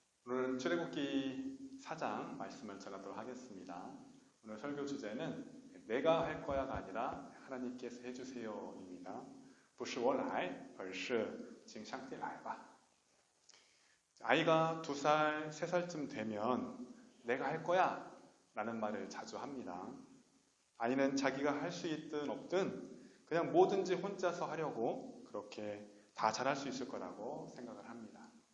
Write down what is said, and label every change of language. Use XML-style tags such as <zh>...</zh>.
<ko>오늘 출애굽기 4장 말씀을 전하도록 하겠습니다. 오늘 설교 주제는 내가 할 거야가 아니라 하나님께서 해주세요입니다.</ko> <zh>不是我来而是请上帝来吧.</zh> <ko>아이가 2살, 3살쯤 되면 내가 할 거야 라는 말을 자주 합니다. 아이는 자기가 할 수 있든 없든 그냥 뭐든지 혼자서 하려고 그렇게 다 잘할 수 있을 거라고 생각을 합니다.</ko>